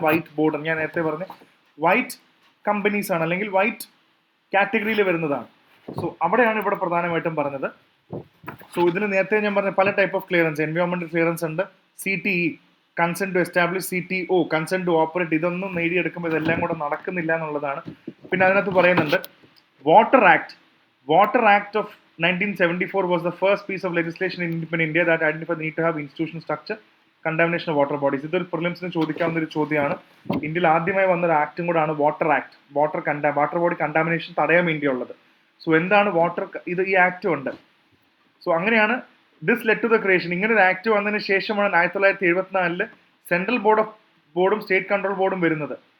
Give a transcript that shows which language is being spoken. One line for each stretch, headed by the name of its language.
Malayalam: White board ഞാൻ നേരത്തെ പറഞ്ഞു വൈറ്റ് കമ്പനീസ് ആണ്, അല്ലെങ്കിൽ വൈറ്റ് കാറ്റഗറിയിൽ വരുന്നതാണ്. സോ അവിടെയാണ് ഇവിടെ പ്രധാനമായിട്ടും പറഞ്ഞത്. സോ ഇതിന് നേരത്തെ ഞാൻ പറഞ്ഞ പല ടൈപ്പ് ഓഫ് ക്ലിയറൻസ്, എൻവയോൺമെന്റൽ ക്ലിയറൻസ് ഉണ്ട്, CTE consent to establish, CTO consent to operate. ഇതൊന്നും നേടിയെടുക്കുമ്പോൾ ഇതെല്ലാം കൂടെ നടക്കുന്നില്ല എന്നുള്ളതാണ്. പിന്നെ അതിനകത്ത് പറയുന്നുണ്ട്
English: Water act of 1974 was the first piece of legislation in India that identified the need to have institutional structure, contamination of water bodies.
Malayalam: ഇതൊരു പ്രിലിംസിന് ചോദിക്കാവുന്ന ഒരു ചോദ്യമാണ്. ഇന്ത്യയിൽ ആദ്യമായി വന്നൊരു ആക്ടും കൂടാണ് water act. Water body contamination തടയാൻ വേണ്ടിയുള്ളത്. സോ എന്താണ് ഈ ആക്ട് ഉണ്ട്. സോ അങ്ങനെയാണ് this led to the creation. ഇങ്ങനെ ഒരു ആക്ട് വന്നതിന് ശേഷമാണ് 1974 സെൻട്രൽ ബോർഡും സ്റ്റേറ്റ് കൺട്രോൾ ബോർഡും വരുന്നത്.